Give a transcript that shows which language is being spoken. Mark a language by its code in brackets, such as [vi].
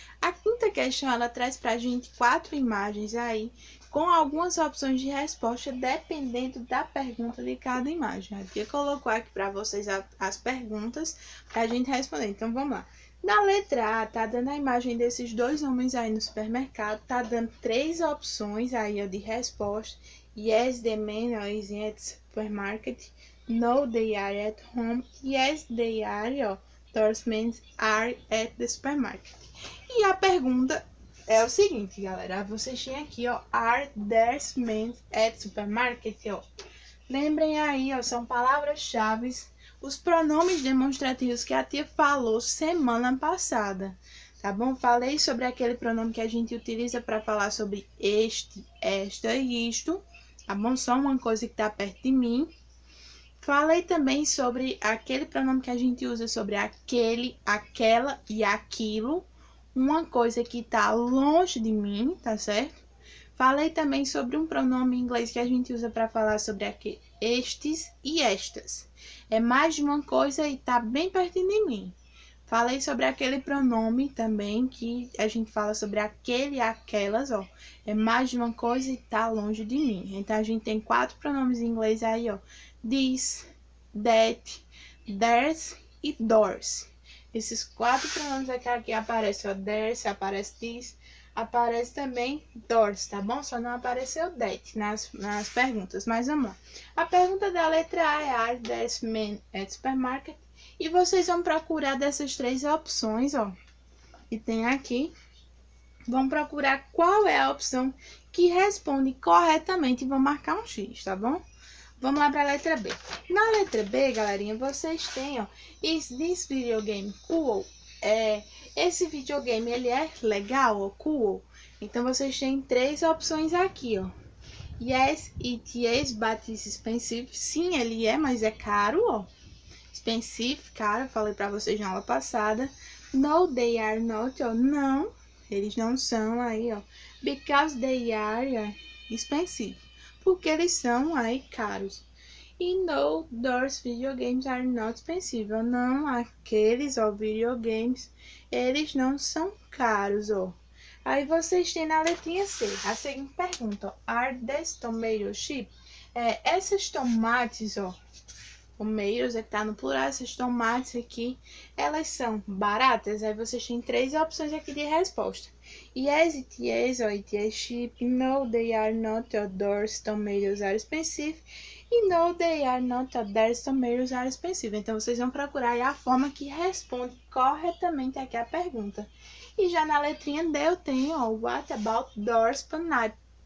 [pt] A quinta questão, ela traz pra gente 4 imagens aí, com algumas opções de resposta, dependendo da pergunta de cada imagem. A tia colocou aqui pra vocês as perguntas pra gente responder. Então, vamos lá. Na letra A, tá dando a imagem desses dois homens aí no supermercado, tá dando 3 opções aí, ó, de resposta. [en] Yes, the men is at supermarket. No, they are at home. Yes, they are, ó. Those men are at the supermarket. [pt] E a pergunta é o seguinte, galera. Vocês têm aqui, ó, [en] are these men at supermarket, [pt] ó. Lembrem aí, ó, são palavras-chave, os pronomes demonstrativos que a tia falou semana passada, tá bom? Falei sobre aquele pronome que a gente utiliza para falar sobre este, esta e isto, tá bom? Só uma coisa que tá perto de mim. Falei também sobre aquele pronome que a gente usa sobre aquele, aquela e aquilo, uma coisa que tá longe de mim, tá certo? Falei também sobre um pronome em inglês que a gente usa para falar sobre estes e estas. É mais de uma coisa e tá bem pertinho de mim. Falei sobre aquele pronome também que a gente fala sobre aquele e aquelas, ó. É mais de uma coisa e tá longe de mim. Então a gente tem 4 pronomes em inglês aí, ó. [en] This, that, theirs e doors. [pt] Esses 4 pronomes aqui aparecem, ó. Theirs, aparece this, aparece também doors, tá bom? Só não apareceu that nas perguntas, mas vamos lá. A pergunta da letra A é [en] Are these men at supermarket? [pt] E vocês vão procurar dessas 3 opções, ó, que tem aqui. Vão procurar qual é a opção que responde corretamente e vão marcar um X, tá bom? Vamos lá para a letra B. Na letra B, galerinha, vocês têm, ó, [en] is this video game cool? [pt] Esse videogame, ele é legal, ó, cool? Então, vocês têm 3 opções aqui, ó. [en] Yes, it is, but it's expensive. [pt] Sim, ele é, mas é caro, ó. Expensive, caro, falei para vocês na aula passada. [en] No, they are not, [pt] ó. Não, eles não são aí, ó. [en] Because they are expensive. [pt] Porque eles são aí caros. [en] E no, those videogames are not expensive. [pt] Não, aqueles, ó, videogames, eles não são caros, ó. Aí vocês têm na letrinha C, a seguinte pergunta, ó. [en] Are these tomatoes cheap? [pt] Essas tomates, ó, tomatoes, tá no plural, esses tomates aqui, elas são baratas? Aí vocês têm 3 opções aqui de resposta. [en] Yes, it is, or it is cheap. No, they are not. Those tomatoes are expensive. E no, they are not. Those tomatoes are expensive. [pt] Então, vocês vão procurar aí a forma que responde corretamente aqui a pergunta. E já na letrinha D eu tenho, ó, [en] what about those pineapples.